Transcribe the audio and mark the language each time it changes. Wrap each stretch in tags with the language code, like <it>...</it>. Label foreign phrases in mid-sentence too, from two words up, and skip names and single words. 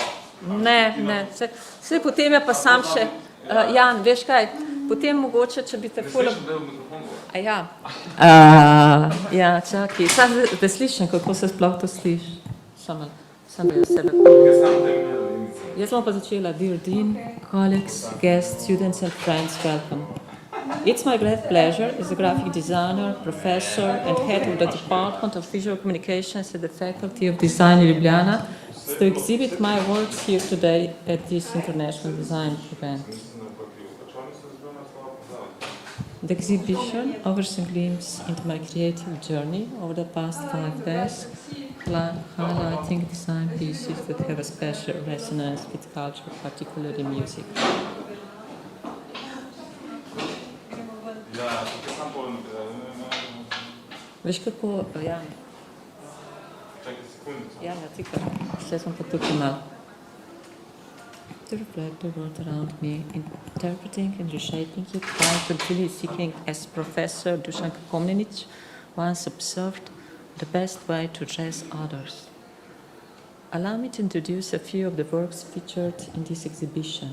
<sl>Ne, vse potem je pa sam še, Jan, veš kaj, potem mogoče, če bi tako... Ne slišim, da je v mikrofon govor. A ja. Ja, čakaj, sam da slišim, kako se sploh to sliši. Sam da jaz sebe Jaz bom pa začela.</sl> <en>Dear Dean, colleagues, guests, students and friends, welcome. It's my great pleasure as a graphic designer, professor and head of the Department of Visual Communications at the Faculty of Design in Ljubljana to exhibit my works here today at this international design event. The exhibition offers a glimpse into my creative journey over the past 5 days, highlighting design pieces that have a special resonance with culture, particularly music.</en> <sl>Veš kako, Jan? Čakaj sekundico. Jan, ti kar, vse sem pa tukaj malo.</sl> <en>To reflect the world around me, interpreting and reshaping it, while continually seeking, as Professor Dušan Komnenić once observed, the best way to dress others. Allow me to introduce a few of the works featured in this exhibition.</en>